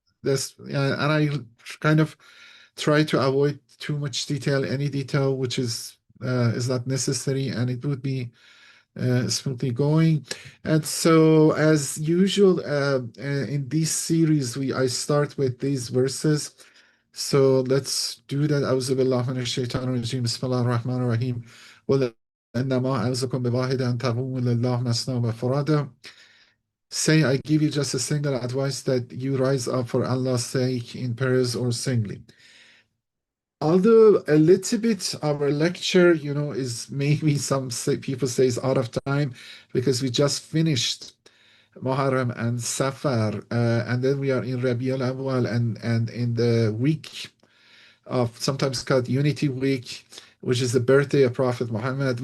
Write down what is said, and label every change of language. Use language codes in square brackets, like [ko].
[en] And I kind of try to avoid too much detail, any detail which is not necessary, and it would be smoothly going. And so, as usual, in this series, I start with these verses. So let's do that. [ar] أعوذ بالله من الشيطان الرجيم بسم الله الرحمن الرحيم قل إنما أعظكم بواحد أن تقوموا لله مثنى وفرادا. [en] Say, I give you just a single advice that you rise up for Allah's sake in pairs or singly. Although a little bit our lecture, is maybe people say is out of time because we just finished Muharram and Safar, and then we are in Rabi al-Awwal and in the week of sometimes called Unity Week, which is the birthday of Prophet Muhammad.